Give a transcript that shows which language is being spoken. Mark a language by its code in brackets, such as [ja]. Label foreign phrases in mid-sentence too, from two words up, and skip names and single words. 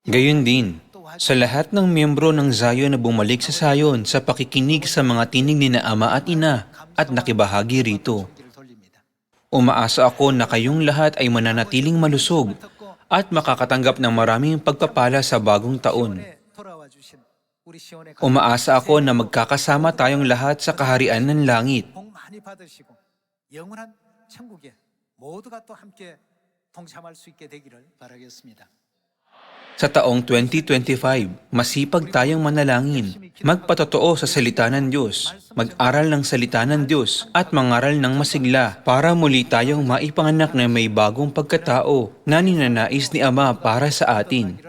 [tl] Gayon din, Sa lahat ng miyembro ng Zion na bumalik sa Zion sa pakikinig sa mga tinig ni na Ama at Ina at nakibahagi rito. Umaasa ako na kayong lahat ay mananatiling malusog at makakatanggap ng maraming pagpapala sa bagong taon. Umaasa ako na magkakasama tayong lahat sa kaharian ng langit. [ko] 복 많이 받으시고 영원한 천국에 모두가 또 함께 동참할 수 있게 되기를 바라겠습니다. [tl] Sa taong 2025, masipag tayong manalangin, magpatotoo sa salita ng Diyos, mag-aral ng salita ng Diyos, at mangaral ng masigla para muli tayong maipanganak na may bagong pagkatao na ninanais ni Ama para sa atin.